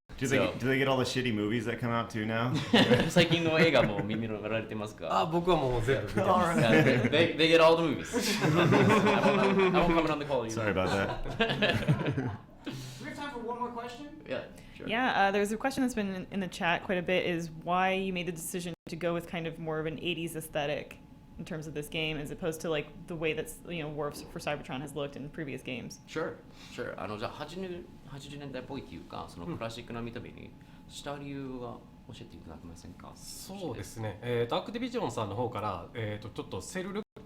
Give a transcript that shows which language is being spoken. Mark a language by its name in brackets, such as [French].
[English] Do they get all the shitty movies that come out too now? [Japanese] 最近の映画も見られてますか？僕はもう全部見てます。 [English] Yeah, they get all the movies. I won't comment on the quality. Sorry about that. Do we have time for one more question? Yeah, sure. Yeah, there's a question that's been in the chat quite a bit is why you made the decision to go with kind of more of an 80s aesthetic in terms of this game as opposed to like the way that's War for Cybertron has looked in previous games. Sure. [Japanese] じゃあ80年代っぽいっていうか、そのクラシックな見た目にした理由は教えていただけませんか？そうですね。アクティビジョンさんの方からちょっとセルルっ